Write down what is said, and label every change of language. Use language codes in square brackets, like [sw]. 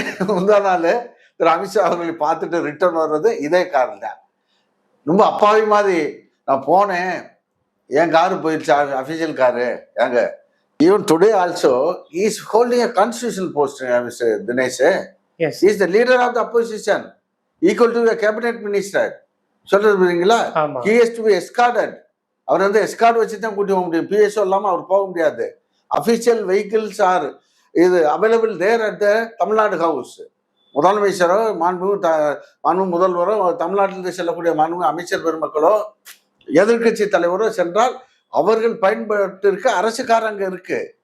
[ta] முந்தா நாள் திரு அமித்ஷா அவர்களை பார்த்துட்டு ரிட்டர்ன் வர்றது இதே கார் தான். ரொம்ப அப்பாவி மாதிரி நான் போனேன், என் காரு போயிடுச்சு, அஃபிஷியல் காரு. ஏங்க, [en] Even today also is holding a constitutional post, Mr. Dinesh. Yes. He is the leader of the opposition, equal to a cabinet minister. [ta] சொல்றது புரியுங்களா? [en] He has to be escorted. [ta] அவர் வந்து escort வச்சு தான் கூட்டி போக முடியும். PSO இல்லாமல் அவர் போக முடியாது. [en] Official vehicles are இது available there at the Tamil Nadu house. [ta] முதலமைச்சரோ மாண்பு முதல்வரோ, தமிழ்நாட்டிலிருந்து செல்லக்கூடிய மாண்பு அமைச்சர் பெருமக்களோ, எதிர்கட்சி தலைவரோ சென்றால் அவர்கள் பயன்படுத்திருக்க அரசு கார் அங்கே இருக்கு.